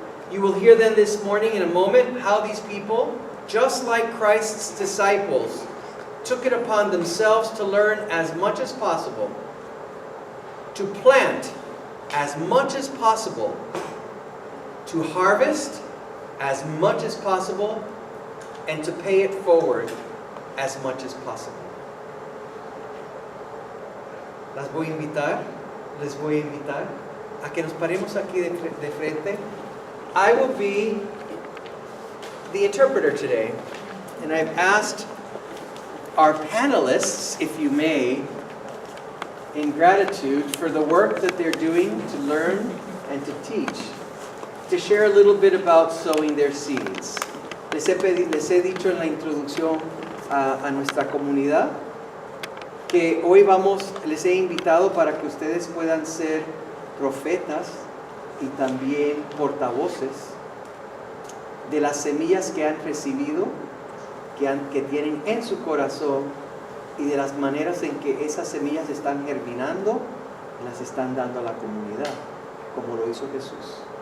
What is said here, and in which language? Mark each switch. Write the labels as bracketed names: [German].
[English] You will hear then this morning in a moment how these people, just like Christ's disciples, took it upon themselves to learn as much as possible, to plant as much as possible, to harvest as much as possible and to pay it forward as much as possible. [Spanish] Les voy a invitar a que nos paremos aquí de frente. [English] I will be the interpreter today, and I've asked our panelists, if you may, in gratitude for the work that they're doing to learn and to teach, to share a little bit about sowing their seeds. [Spanish] Les he dicho en la introducción a nuestra comunidad que hoy les he invitado para que ustedes puedan ser profetas y también portavoces de las semillas que han recibido, que tienen en su corazón, y de las maneras en que esas semillas están germinando, las están dando a la comunidad, como lo hizo Jesús.